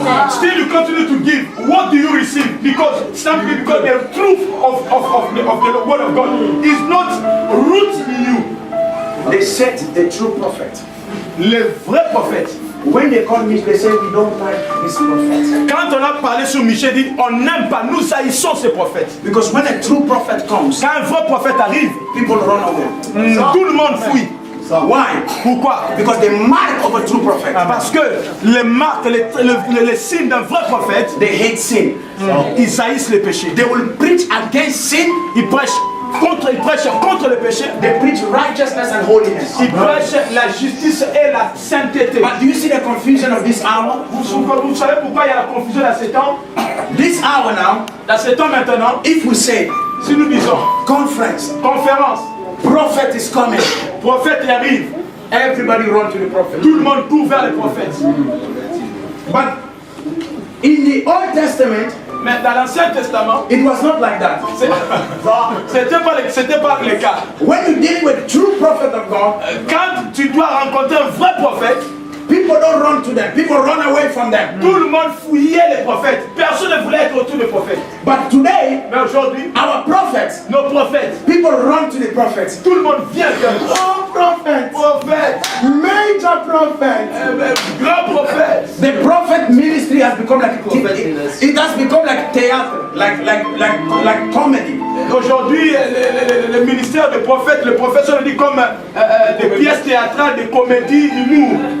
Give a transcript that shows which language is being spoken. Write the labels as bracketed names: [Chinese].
[English] Still you continue to give. What do you receive? Because simply because the truth of the word of God is not rooted in you. They said the true prophet. [French] Le vrai prophète. [English] When they call me, they say we don't like this prophet. [French] Quand on a parlé sur Michel, dit on n'aime pas, nous haïssons ce prophète. [English] Because when a true prophet comes, [French] quand un vrai prophète arrive, [English] people run away. [French] Tout le monde fuit. [English] Why? [French] Pourquoi? [English] Because the mark of a true prophet. [French] Parce que les marques, les signes d'un vrai prophète, [English] they hate sin. [French] Ils haïssent les péchés. [English] They will preach against sin. [French] Ils prêchent contre le péché. [English] They preach righteousness and holiness. [French] Ils prêchent la justice et la sainteté. [English] But do you see the confusion of this hour? [French] Vous savez pourquoi il y a la confusion dans ce temps? [English] This hour now, [French] dans ce temps maintenant, [English] if we say, [French] si nous disons [English] conférence, prophet is coming, [French] prophète arrive, [English] everybody run to the prophet. [French] Tout le monde court vers le prophète. [English] But in the Old Testament, [French] mais dans l'Ancien Testament, [English] it was not like that. [French] C'était pas le cas. [English] When you deal with true prophet of God, [French] quand tu dois rencontrer un vrai prophète, [English] people don't run to them. People run away from them. [French] Tout le monde fouillait les prophètes. Personne ne voulait être autour des prophètes. [English] But today, [French] mais aujourd'hui, [English] our prophets, [French] nos prophètes, [English] people run to the prophets. [French] Tout le monde vient vers nous. [English] Oh, prophet, major prophet, [French] grand prophète. [English] The prophet ministry has become like it has become like theater, like comedy. [French] Aujourd'hui, le ministère des prophètes, le professeur dit comme des pièces théâtrales, des comédies, humour.